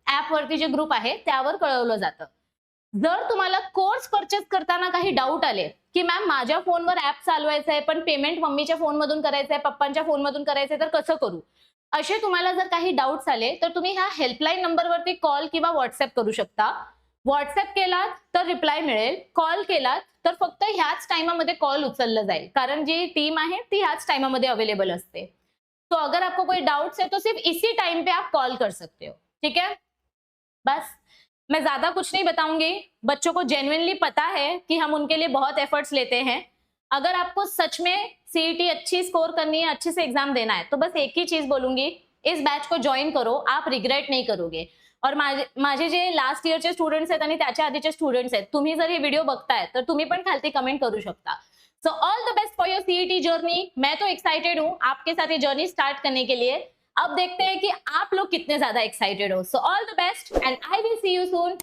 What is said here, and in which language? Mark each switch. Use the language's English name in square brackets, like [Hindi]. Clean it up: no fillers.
[Marathi] ऍपवरती जे ग्रुप आहे त्यावर कळवलं जातं. जर तुम्हाला कोर्स परचेस करताना काही डाऊट आले की मॅम माझ्या फोनवर ऍप चालवायचं आहे पण पेमेंट मम्मीच्या फोनमधून करायचं आहे, पप्पांच्या फोनमधून करायचंय, तर कसं करू, असे तुम्हाला जर काही डाऊट्स आले तर तुम्ही ह्या हेल्पलाईन नंबरवरती कॉल किंवा व्हॉट्सअप करू शकता. व्हॉट्सअप केलात तर रिप्लाय मिळेल, कॉल केलात तर फक्त ह्याच टाइमामध्ये कॉल उचललं जाईल कारण जी टीम है ती ह्याच टाइमामध्ये अवेलेबल असते. [Hindi] तो अगर आपको कोई डाउट्स है तो सिर्फ इसी टाइम पे आप कॉल कर सकते हो. ठीक है, बस मैं ज्यादा कुछ नहीं बताऊंगी. बच्चों को जेन्युइनली पता है कि हम उनके लिए बहुत एफर्ट्स लेते हैं. अगर आपको सच में सीईटी अच्छी स्कोर करनी है, अच्छे से एग्जाम देना है, तो बस एक ही चीज बोलूंगी, इस बैच को ज्वाइन करो, आप रिग्रेट नहीं करोगे. [Marathi] और माझे जे लास्ट इयरचे स्टुडंट्स आहेत आणि त्याच्या आधीचे स्टुडंट्स आहेत, तुम्ही जर हे व्हिडिओ बघताय तर तुम्ही पण खालती कमेंट करू शकता. [English] So all the best for your CET journey. [Hindi] मैं तो एक्साइटेड हूं आपके साथ ये जर्नी स्टार्ट करने के लिए. अब देखते हैं कि आप लोग कितने ज्यादा एक्साइटेड हो. [English] So all the best and I will see you soon.